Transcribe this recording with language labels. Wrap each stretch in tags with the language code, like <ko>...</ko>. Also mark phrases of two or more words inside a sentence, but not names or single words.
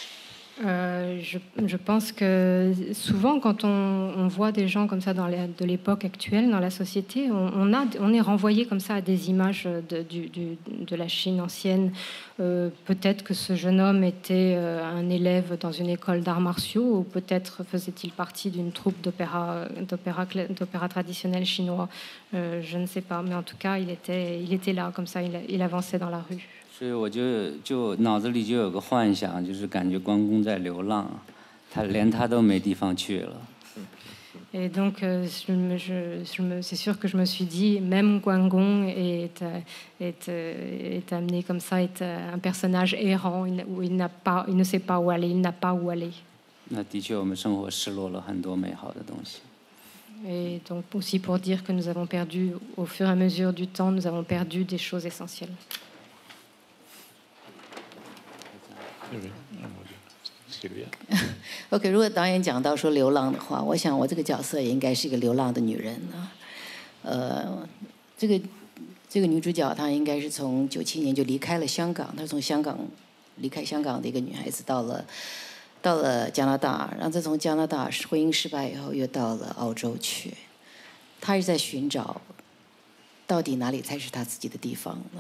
<fr>Je pense que souvent, quand on voit des gens comme ça de l'époque actuelle dans la société, on est renvoyé comme ça à des images de la Chine ancienne. Peut-être que ce jeune homme était un élève dans une école d'arts martiaux, ou peut-être faisait-il partie d'une troupe d'opéra traditionnel chinois. Je ne sais pas, mais en tout cas, il était là, comme ça, il avançait dans la rue.</fr> <zh>所以我就脑子里就有个幻想，就是感觉关公在流浪，连他都没地方去了。</zh> <fr>Et donc, c'est sûr que je me suis dit, même Guangong est amené comme ça, est un personnage errant, où il ne sait pas où aller, il n'a pas où aller.</fr> <zh>那的确，我们生活失落了很多美好的东西。</zh> <fr>Et donc aussi pour dire que nous avons perdu, au fur et à mesure du temps, nous avons perdu des choses essentielles.</fr> <zh>OK， 如果导演讲到说流浪的话，我想我这个角色也应该是一个流浪的女人啊。这个女主角她应该是从97年就离开了香港，她是从离开香港的一个女孩子，到了加拿大，然后再从加拿大婚姻失败以后又到了澳洲去，她是在寻找到底哪里才是她自己的地方呢？</zh>